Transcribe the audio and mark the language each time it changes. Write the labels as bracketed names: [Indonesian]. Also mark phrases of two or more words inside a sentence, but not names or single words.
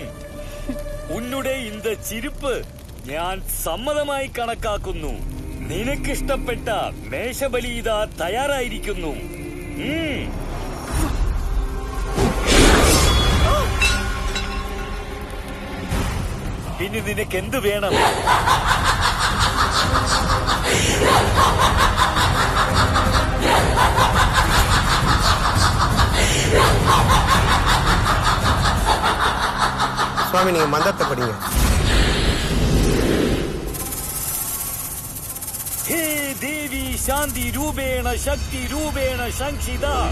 [Tamil] உன்னுடெ இந்த [Malayalam] ചിരിപ്പ് ഞാൻ സമ്മതമായി കണക്കാക്കുന്നു. നിനക്കിഷ്ടപ്പെട്ട മേശബലി ഇതാ തയ്യാറായിരിക്കുന്നു. ഇനി നിനക്ക് എന്ത് വേണം? [Tamil] சுவாமி, நீங்க மந்திரத்தை படிங்க. [Sanskrit] हे देवी शांति रूपेण शक्ति रूपेण संसिदा